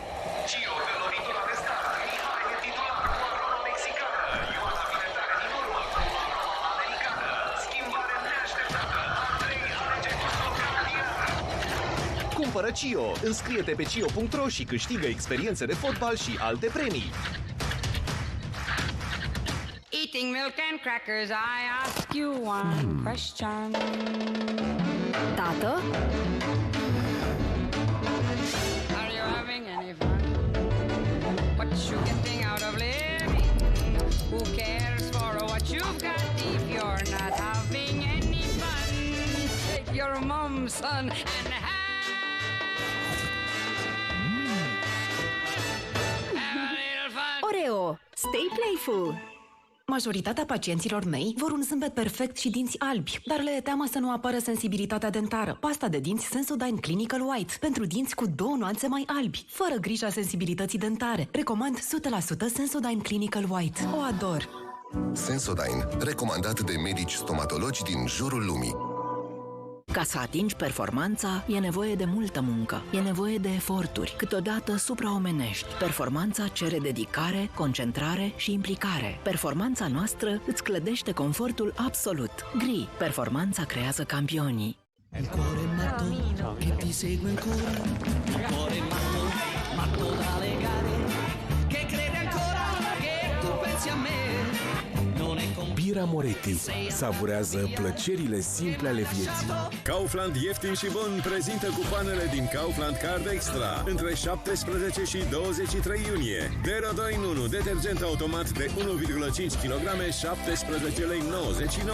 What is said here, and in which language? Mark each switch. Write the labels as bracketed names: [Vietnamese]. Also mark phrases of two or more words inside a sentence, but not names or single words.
[Romanian] Cumpără CIO! Înscrie-te pe CIO.ro și câștigă experiențe de fotbal și alte premii! [English] Eating milk and crackers, I ask you one question. [Romanian] Tată? [English] Are you having any fun? What you getting out of living? Who cares for what you've got if you're not having any fun? Take your mom, son, and Oreo, stay playful! [Romanian] Majoritatea pacienților mei vor un zâmbet perfect și dinți albi, dar le e teamă să nu apară sensibilitatea dentară. Pasta de dinți Sensodyne Clinical White, pentru dinți cu 2 nuanțe mai albi, fără grija sensibilității dentare. Recomand 100% Sensodyne Clinical White. O ador! Sensodyne, recomandat de medici stomatologi din jurul lumii. Ca să atingi performanța, e nevoie de multă muncă, e nevoie de eforturi, câteodată supraomenești. Performanța cere dedicare, concentrare și implicare. Performanța noastră îți clădește confortul absolut. Gri, performanza creează campionii. [Italian] Il cuore matto che ti segue ancora, il cuore matto, matto da legare, che crede ancora che tu pensi a me. [Romanian] Bira Moretti savurează plăcerile simple ale vieții. Kaufland ieftin și bun prezintă cupoanele din Kaufland Card Extra între 17 și 23 iunie. Dero 2 în 1, detergent automat de 1,5 kg, 17 lei 99.